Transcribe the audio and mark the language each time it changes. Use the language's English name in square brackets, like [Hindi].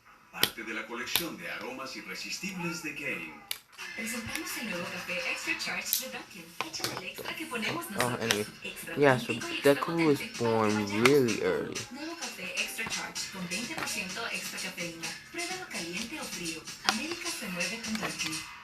[Spanish] Parte de la colección de aromas irresistibles de Kane. Presentamos el nuevo café Extra Charge de Dunkin'. Échale el extra que ponemos nosotros. [English] Anyway. Yeah, so Deku was born really early. [Spanish] Nuevo café Extra Charge con 20% extra cafeína. Pruébalo caliente o frío. América se mueve con Dunkin'.